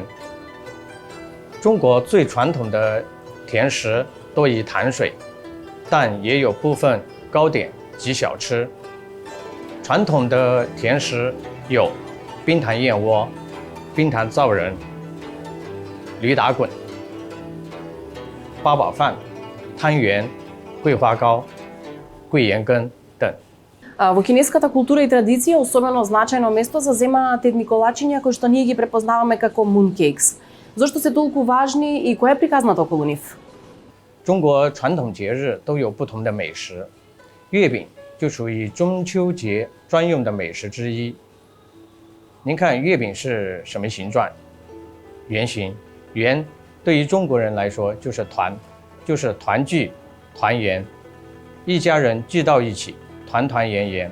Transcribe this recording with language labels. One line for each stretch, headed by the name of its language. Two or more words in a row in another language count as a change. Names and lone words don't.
Chinese: 中国最传统的甜食多以糖水，但也有部分糕点及小吃。传统的甜食有冰糖燕窝、冰糖造人、驴打滚、八宝饭、汤圆、桂花糕、桂圆羹等。
Macedonian: Во кинеската култура и традиција особено значајно место заземаат едниколачиња кои што ние ги препознаваме како mooncakes. Зошто се толку важни и која е приказната околу нив?
Chinese: 中国传统节日都有不同的美食，月饼就属于中秋节专用的美食之一。您看月饼是什么形状？圆形。圆对于中国人来说就是团，就是团聚、团圆，一家人聚到一起，团团圆圆。